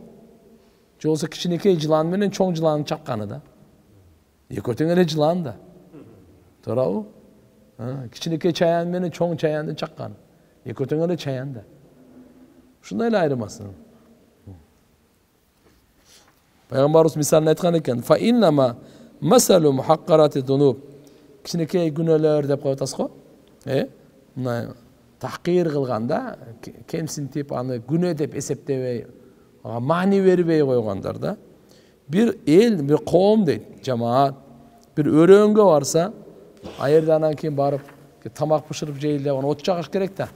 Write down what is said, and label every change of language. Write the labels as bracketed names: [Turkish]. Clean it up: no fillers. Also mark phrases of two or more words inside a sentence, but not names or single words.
[Kyrgyz] Же болсо кичинекей жылан менен чоң жыланын чакканы да. Эки тең эле жылан да. Туурабы? Кичинекей чаян менен чоң чаянды чакканы. Эки тең эле чаян да. Ушундай эле айырмасы. Пайгамбарыбыз мисалын айткан экен. [Arabic] فإنما مثل محقرات الذنوب. [Kyrgyz] Кичинекей күнөөлөр деп коюп атасыз го? Мына тахкир кылганда, кемсинтип аны күнөө деп эсептебей, маани бербей койгондар да. Бир эл, бир коом дейт, жамаат, бир өрөөнгө барса, айырдан кийин барып, тамак бышырып жейли, аны от жагыш керек да.